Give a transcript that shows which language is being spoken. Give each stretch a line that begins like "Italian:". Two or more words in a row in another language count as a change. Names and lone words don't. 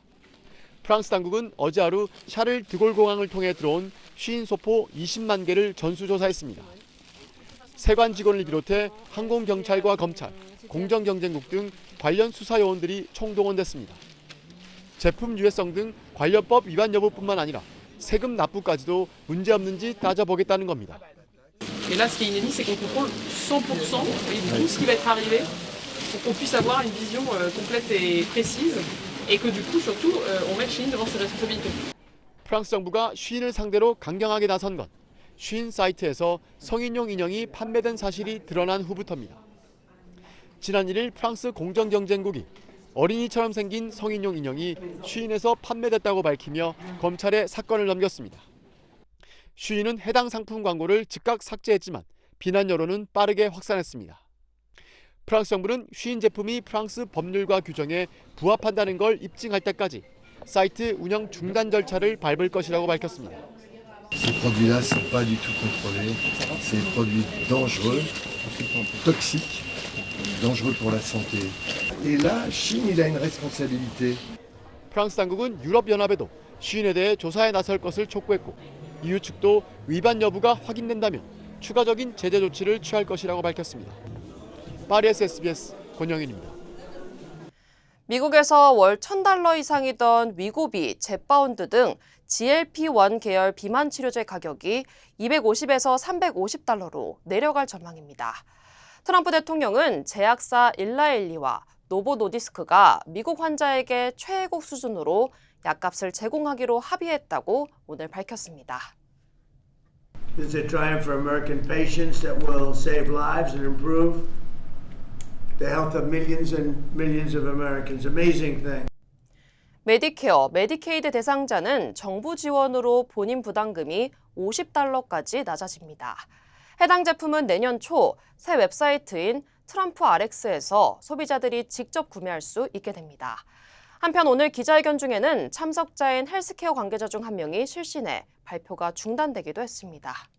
Korean: 프랑스 당국은 어제 하루 샤를 드골 공항을 통해 들어온 쉬인 소포 20만 개를 전수조사했습니다. 세관 직원을 비롯해 항공경찰과 검찰, 공정경쟁국 등 관련 수사 요원들이 총동원됐습니다. 제품 유해성 등 관련법 위반 여부뿐만 아니라 세금 납부까지도 문제없는지 따져보겠다는 겁니다.
French: Et là, ce qui est inédit, c'est qu'on contrôle 100% de tout ce qui va être arrivé pour qu'on puisse avoir une vision complète et précise et que du coup, surtout, on mette Shein devant ses responsabilités.
Korean: 프랑스 정부가 쉬인을 상대로 강경하게 나선 건 쉬인 사이트에서 성인용 인형이 판매된 사실이 드러난 후부터입니다. 지난 1일 프랑스 공정경쟁국이 어린이처럼 생긴 성인용 인형이 쉬인에서 판매됐다고 밝히며 검찰에 사건을 넘겼습니다. 쉬인은 해당 상품 광고를 즉각 삭제했지만 비난 여론은 빠르게 확산했습니다. 프랑스 정부는 쉬인 제품이 프랑스 법률과 규정에 부합한다는 걸 입증할 때까지 사이트 운영 중단 절차를 밟을 것이라고 밝혔습니다.
French: Ces produits-là ne sont pas du tout contrôlés. C'est des produits dangereux, toxiques, dangereux pour la santé. Et là, Chine, il a une responsabilité.
Korean: 프랑스 당국은 유럽연합에도 쉬인에 대해 조사에 나설 것을 촉구했고 EU 측도 위반 여부가 확인된다면 추가적인 제재 조치를 취할 것이라고 밝혔습니다. 파리에서 SBS 권영인입니다. 미국에서 월 $1,000 이상이던 위고비, 젯바운드 등 GLP-1 계열 비만 치료제 가격이 $250에서 $350로 내려갈 전망입니다. 트럼프 대통령은 제약사 일라일리와 노보 노디스크가 미국 환자에게 최애국 수준으로 약값을 제공하기로 합의했다고 오늘 밝혔습니다.
English: This is a triumph for American patients that will save lives and improve the health of millions and millions of Americans. Amazing thing.
Korean: 메디케어, 메디케이드 대상자는 정부 지원으로 본인 부담금이 $50까지 낮아집니다. 해당 제품은 내년 초 새 웹사이트인 트럼프 RX에서 소비자들이 직접 구매할 수 있게 됩니다. 한편 오늘 기자회견 중에는 참석자인 헬스케어 관계자 중 한 명이 실신해 발표가 중단되기도 했습니다.